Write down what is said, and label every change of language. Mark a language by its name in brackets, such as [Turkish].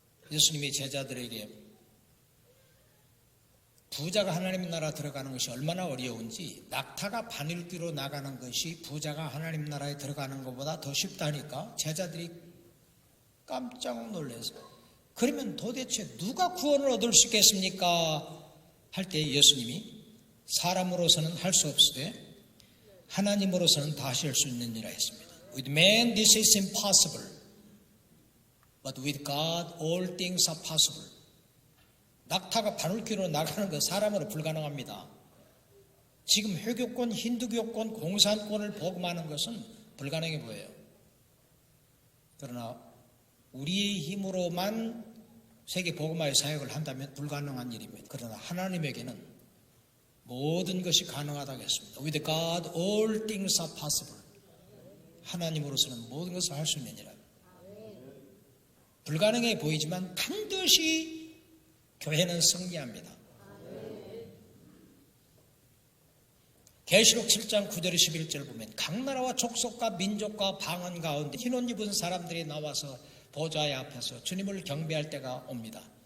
[Korean] 예수님이 제자들에게 부자가 하나님 나라 들어가는 것이 얼마나 어려운지 낙타가 바늘귀로 나가는 것이 부자가 하나님 나라에 들어가는 것보다 더 쉽다니까 제자들이 깜짝 놀라서 그러면 도대체 누가 구원을 얻을 수 있겠습니까? 할 때 예수님이 사람으로서는 할 수 없으되 하나님으로서는 다 하실 수 있는 일이라 했습니다. [English] With man this is impossible, but with God all things are possible. [Korean] 낙타가 바늘귀로 나가는 것 사람으로 불가능합니다. 지금 회교권, 힌두교권, 공산권을 복음하는 것은 불가능해 보여요. 그러나 우리의 힘으로만 세계 복음화의 사역을 한다면 불가능한 일입니다. 그러나 하나님에게는 모든 것이 가능하다고 했습니다. [English] With God all things are possible. [Korean] 하나님으로서는 모든 것을 할 수 있는 일이라. 불가능해 보이지만 반드시 교회는 승리합니다. 계시록 7장 9절 11절 보면 각 나라와 족속과 민족과 방언 가운데 흰옷 입은 사람들이 나와서 보좌의 앞에서 주님을 경배할 때가 옵니다.